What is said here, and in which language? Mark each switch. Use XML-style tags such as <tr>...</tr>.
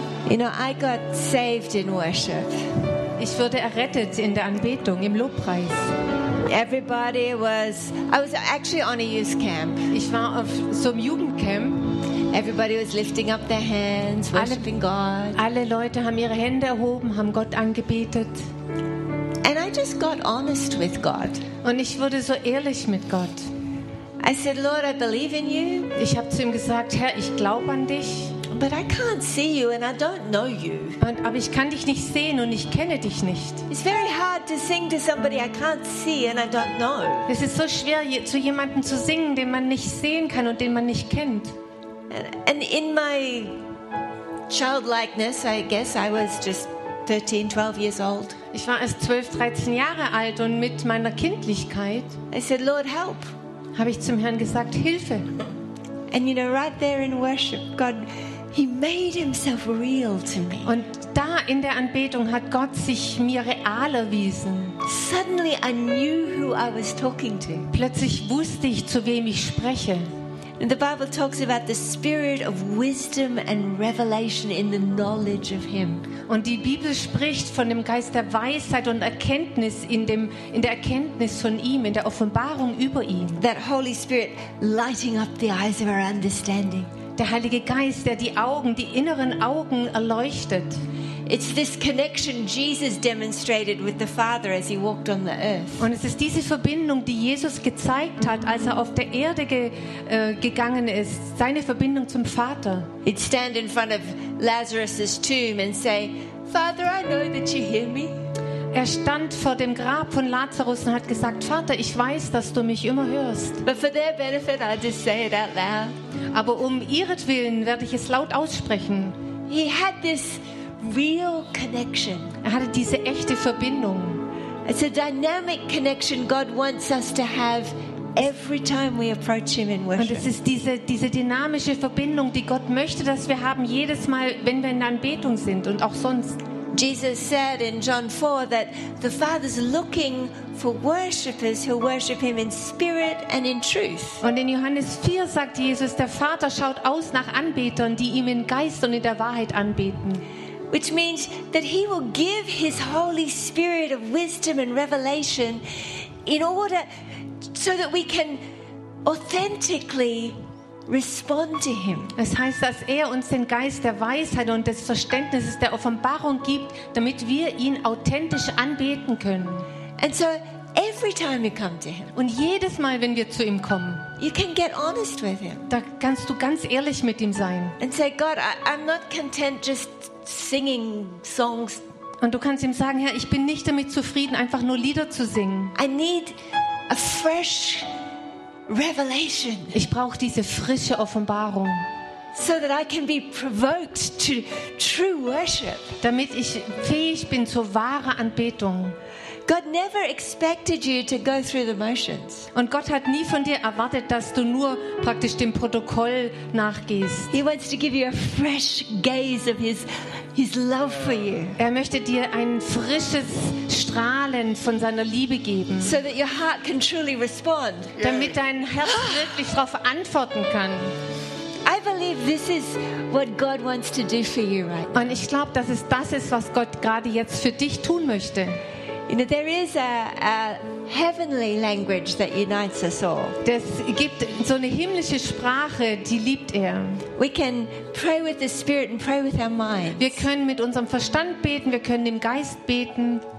<en>You know, I got saved in worship.</en> <de>Ich wurde errettet in der Anbetung, im Lobpreis.</de> <en>Everybody was, I was actually on a youth camp.</en> <de>Ich war auf so einem Jugendcamp.</de> <en>Everybody was lifting up their hands, worshiping God.</en> <de>Alle Leute haben ihre Hände erhoben, haben Gott angebetet.</de> <en>And I just got honest with God.</en> <de>Und ich wurde so ehrlich mit Gott.</de> <en>I said, Lord, I believe in you.</en> <de>Ich habe zu ihm gesagt, Herr, ich glaube an dich.</de> <en>But I can't see you and I don't know you.</en> <de>Aber ich kann dich nicht sehen und ich kenne dich nicht.</de> <en>It's very hard to sing to somebody I can't see and I don't know.</en> <de>Es ist so schwer zu jemandem zu singen, den man nicht sehen kann und den man nicht kennt.</de> <en>And in my childlikeness, I guess I was just 13, 12 years old.</en> <de>Ich war erst 12, 13 Jahre alt und mit meiner Kindlichkeit,</de> <en>I said, Lord, help.</en> <de>Habe ich zum Herrn gesagt, Hilfe.</de> <en>And you know, right there in worship, God, He made himself real to me.</en> <de>Und da in der Anbetung hat Gott sich mir real erwiesen.</de> <en>Suddenly I knew who I was talking to.</en> <de>Plötzlich wusste ich, zu wem ich spreche.</de> <en>And the Bible talks about the spirit of wisdom and revelation in the knowledge of him.</en> <de>Und die Bibel spricht von dem Geist der Weisheit und Erkenntnis in der Erkenntnis von ihm, in der Offenbarung über ihn.</de> <en>That Holy Spirit lighting up the eyes of our understanding.</en> <de>Der Heilige Geist, der die Augen, die inneren Augen erleuchtet.</de> <en>It's this connection Jesus demonstrated with the Father as he walked on the earth.</en> <de>Und es ist diese Verbindung, die Jesus gezeigt hat, als er auf der Erde gegangen ist, seine Verbindung zum Vater.</de> <en>He'd stand in front of Lazarus's tomb and say, "Father, I know that you hear me."</en> <de>Er stand vor dem Grab von Lazarus und hat gesagt, Vater, ich weiß, dass du mich immer hörst.</de> <en>But for their benefit, I'll just say it out loud.</en> <de>Aber um ihretwillen werde ich es laut aussprechen.</de> <en>He had this real connection.</en> <de>Er hatte diese echte Verbindung.</de> <en>It's a dynamic connection God wants us to have every time we approach him in worship.</en> <de>Und es ist diese dynamische Verbindung, die Gott möchte, dass wir haben jedes Mal, wenn wir in der Anbetung sind und auch sonst.</de> <en>Jesus said in John 4 that the Father's looking for worshipers who worship him in spirit and in truth.</en> <de>Und in Johannes 4 sagt Jesus, der Vater schaut aus nach Anbetern, die ihm in Geist und in der Wahrheit anbeten.</de> <en>Which means that he will give his Holy Spirit of wisdom and revelation in order so that we can authentically respond to him.</en> <de>Es heißt, dass er uns den Geist der Weisheit und des Verständnisses der Offenbarung gibt, damit wir ihn authentisch anbeten können.</de> <en>And so every time you come to him,</en> <de>und jedes Mal, wenn wir zu ihm kommen,</de> <en>you can get honest with him.</en> <de>Da kannst du ganz ehrlich mit ihm sein.</de> <en>And say, God, I'm not content just singing songs.</en> <de>Und du kannst ihm sagen, Herr, ich bin nicht damit zufrieden, einfach nur Lieder zu singen.</de> <en>I need a fresh revelation.</en> <de>Ich brauche diese frische Offenbarung.</de> <en>So that I can be provoked to true worship.</en> <de>Damit ich fähig bin zur wahren Anbetung.</de> <en>God never expected you to go through the motions.</en> <de>Und Gott hat nie von dir erwartet, dass du nur praktisch dem Protokoll nachgehst.</de> <en>He wants to give you a fresh gaze of his love for you.</en> <de>Er möchte dir ein frisches Strahlen von seiner Liebe geben.</de> <en>So that your heart can truly respond.</en> <de>Damit dein Herz wirklich darauf antworten kann.</de> <en>I believe this is what God wants to do for you right now.</en> <de>Und ich glaube, dass es das ist, was Gott gerade jetzt für dich tun möchte.</de> <en>You know, there is a heavenly language that unites us all.</en> <de>Das gibt so eine himmlische Sprache, die liebt er.</de> <en>We can pray with the Spirit and pray with our minds.</en> <de>Wir können mit unserem Verstand beten, wir können im Geist beten.</de>